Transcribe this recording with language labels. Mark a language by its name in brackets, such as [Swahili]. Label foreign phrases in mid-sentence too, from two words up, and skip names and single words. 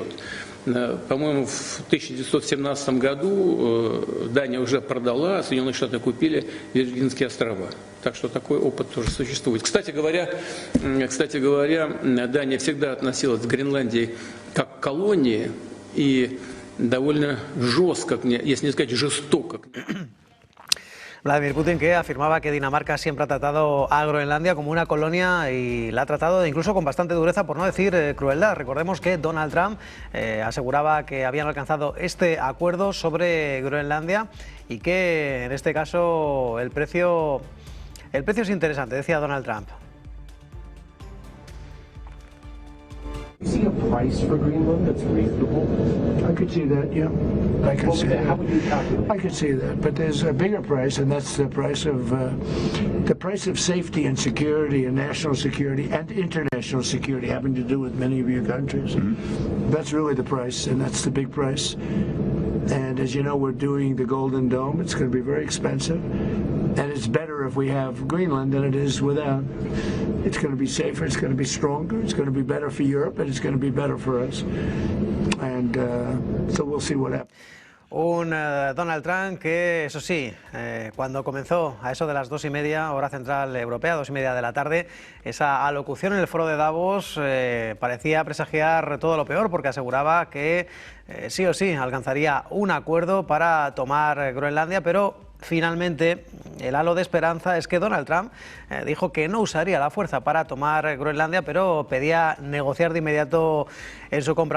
[Russian] По-моему, в 1917 году Дания уже продала, а Соединенные Штаты купили Виргинские острова. Так что такой опыт тоже существует. Кстати говоря, Дания всегда относилась к Гренландии как к колонии и довольно жестко, если не сказать жестоко. [Spanish] Vladimir Putin, que afirmaba que Dinamarca siempre ha tratado a Groenlandia como una colonia y la ha tratado incluso con bastante dureza, por no decir crueldad. Recordemos que Donald Trump aseguraba que habían alcanzado este acuerdo sobre Groenlandia y que en este caso el precio es interesante, decía Donald Trump. [English] You see a price for Greenland that's reasonable? I could see that, yeah. I could see that. How would you calculate? I could see that, but there's a bigger price, and that's the price of safety and security and national security and international security, having to do with many of your countries. Mm-hmm. That's really the price, and that's the big price. And as you know, we're doing the Golden Dome. It's going to be very expensive, and it's better if we have Greenland than it is without. It's going to be safer, it's going to be stronger, it's going to be better for Europe, and it's going to be better for us. And so we'll see what happens. [Spanish] Un Donald Trump que, eso sí, cuando comenzó a eso de las 2:30, hora central europea, 2:30 de la tarde, esa alocución en el foro de Davos parecía presagiar todo lo peor, porque aseguraba que sí o sí alcanzaría un acuerdo para tomar Groenlandia, pero finalmente el halo de esperanza es que Donald Trump dijo que no usaría la fuerza para tomar Groenlandia, pero pedía negociar de inmediato en su compra.